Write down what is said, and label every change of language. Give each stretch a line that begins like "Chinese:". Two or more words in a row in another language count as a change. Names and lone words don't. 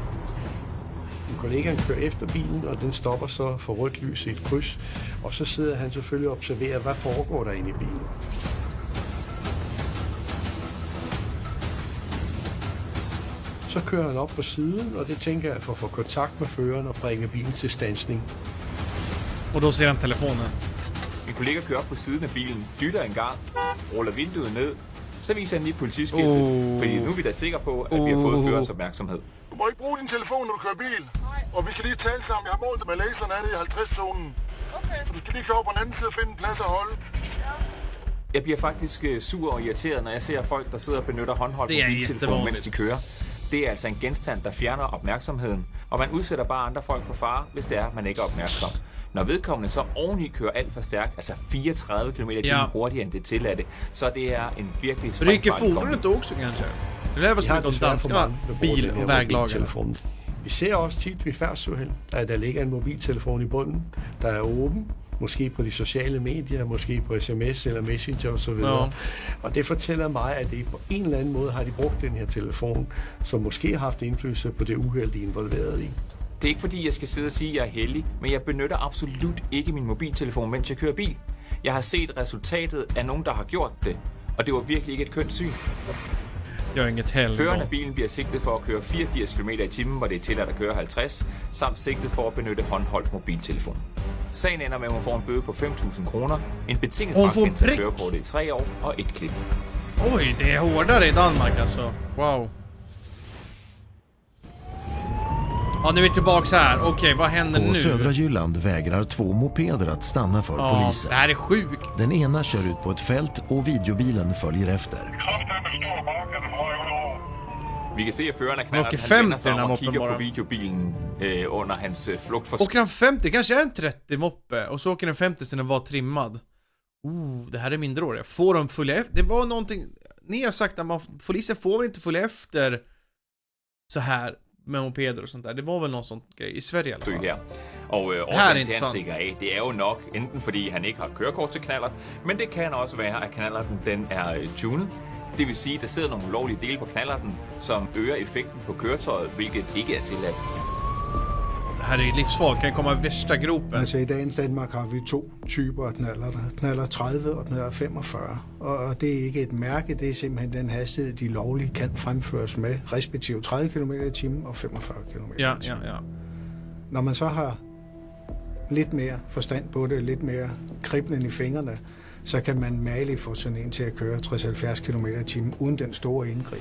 Danish: Min kollega kører efter bilen, og den stopper så for rødt lys i et kryds. Og så sidder han selvfølgelig og observerer, hvad foregår der inde i bilen. Så kører han op på siden, og det tænker jeg for at få kontakt med føreren og bringe bilen til standsning.
Swedish: Och då ser han telefonen.
Danish: Min kollega kører op på siden af bilen, dytter en gang, ruller vinduet ned. Så viser han lige politiskiltet, fordi nu er vi da sikre på, at vi har fået førerens opmærksomhed. Du må ikke bruge din telefon, når du kører bil. Nej. Og vi skal lige tale sammen. Jeg har målt det med laseren af det i 50-zonen. Okay. Så du skal lige køre over på den anden side og finde en plads at holde. Jeg bliver faktisk sur og irriteret, når jeg ser folk, der sidder og benytter håndholdt mobiltelefon, mens de kører. Det er altså en genstand, der fjerner opmærksomheden, og man udsætter bare andre folk på fare, hvis det er, man ikke er opmærksom. Når vedkommende så oveni kører alt for stærkt, altså 34 km i timen hurtigere end det tilladte, så det er en virkelig
Swedish: Rycker fordonet också kanske? Det är väl som de danska bil- och väglagen.
Danish: Vi ser også tit ved færdselsuheld, at der ligger en mobiltelefon i bunden, der er åben, måske på de sociale medier, måske på sms eller messenger osv. Ja. Og det fortæller mig, at det på en eller anden måde har de brugt den her telefon, som måske har haft indflydelse på det uheld, de er involveret i. Det er ikke fordi, jeg skal sidde og sige, at jeg er heldig, men jeg benytter absolut ikke min mobiltelefon, mens jeg kører bil. Jeg har set resultatet af nogen, der har gjort det, og det var virkelig ikke et kønt syn.
Swedish: Jag är inget heller.
Danish: Føreren af bilen bliver sigtet for at køre 84 km i timen, hvor det er tilladt at køre 50, samt sigtet for at benytte håndholdt mobiltelefon. Sagen ender med, at hun får en bøde på 5.000 kroner, en betinget frakendelse af kørekortet i 3 år og et klip.
Swedish: Oj, det är hårdare i Danmark alltså. Wow. Ja, nu är vi tillbaks här. Okej, vad händer På nu? Södra Jylland vägrar 2 mopeder att stanna för polisen. Det här är sjukt. Den ena kör ut på ett fält och videobilen följer efter.
Danish: Vi kan se, at føreren af knallerten,
Swedish: Åker
Danish: han vender
Swedish: 50
Danish: sig
Swedish: den her
Danish: om og
Swedish: moppen
Danish: kigger på
Swedish: bara.
Danish: videobilen under hans flugt.
Swedish: Åker han 50? Kanske är en 30 moppe. Och så åker den 50 sen den var trimmad. Det här är mindreåriga. Får de följa efter? Det var någonting... Ni har sagt att polisen får väl inte följa efter så här med mopeder och sånt där. Det var väl någon sån grej i Sverige i alla fall.
Danish: Her. Og årsagen til, at han stikker af, det er jo nok enten fordi han ikke har kørekort til knallert, men det kan også være, at knallerten den er tunet. Det vil sige, at der sidder nogle ulovlige dele på knallerten, som øger effekten på køretøjet, hvilket ikke er tilladt.
Swedish: Det här är livsfarligt, kan komma i värsta gropen.
Danish: Altså i dagens Danmark har vi 2 typer af knallerter. Knaller 30 og knaller 45. Og det er ikke et mærke, det er simpelthen den hastighed, de lovlige kan fremføres med, respektive 30 km i timen og 45 km i timen. Ja. Når man så har lidt mere forstand på det, lidt mere kriblen i fingrene, så kan man maligt få sådan en til at køre 60-70 km i timen uden den store indgriben.